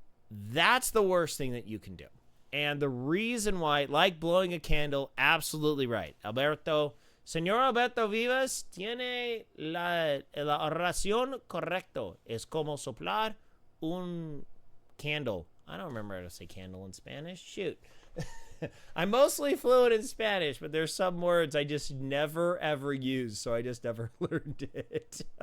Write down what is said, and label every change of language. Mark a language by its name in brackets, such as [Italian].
[English] That's the worst thing that you can do. And the reason why, like blowing a candle, absolutely right. [Spanish] Señor Alberto Vivas tiene la oración correcto. Es como soplar un candle. [English] I don't remember how to say candle in Spanish. Shoot. I'm mostly fluent in Spanish, but there's some words I just never, ever use, so I just never learned it.